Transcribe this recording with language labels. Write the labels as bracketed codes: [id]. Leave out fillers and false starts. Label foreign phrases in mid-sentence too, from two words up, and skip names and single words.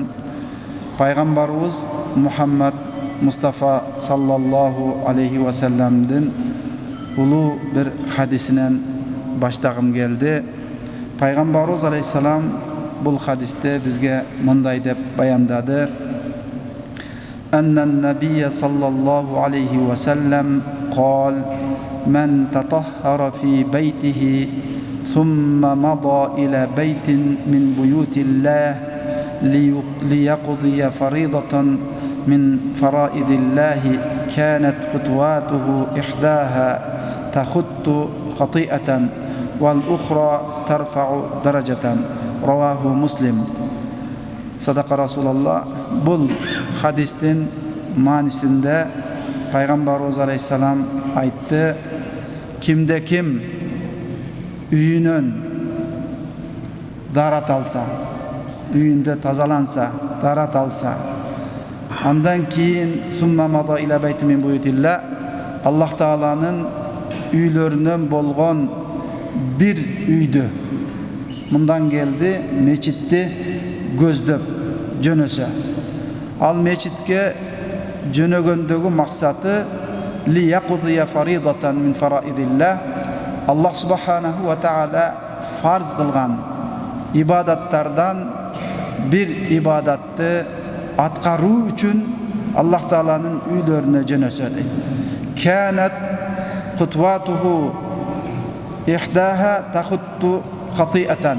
[ky] Пайгамбарыбыз Мухаммад Мустафа [ar] صلى الله عليه وسلمдын [ky] улуу бир хадисинен баштагым келди. Пайгамбарыбыз алейхиссалам бул хадисте бизге мындай деп баяндады: [ar] عن النبي صلى الله عليه وسلم قال من تطهر في بيته ثم مضى إلى بيت من بيوت الله ليقضي فريضة من فرائض الله كانت خطواته إحداها تخط خطيئة والأخرى ترفع درجة رواه مسلم. صدق رسول الله. [ky] Бұл хадистин манисинде Пайгамбарыбыз алейхиссалам айтты: кимде ким үйүнөн дарат алса, үйүндө тазаланса, дарат алса, андан кийин [ar] ثم مضى إلى بيت من بيوت الله, [ky] Аллах Тааланын үйлөрүнөн болгон бир үйдү, мындан келди, мечитти көздөп жөнөсө, ал мечитке жөнөгөндөгү максаты [ar] ليقضي فريضة من فرائض الله, الله سبحانه وتعالى [ky] фарз кылган ибадаттардан бир ибадатты аткаруу үчүн Аллах Тааланын үйлөрүнө жөнөсө дейт. [ar] كانت خطواته إحداها تحط خطيئة.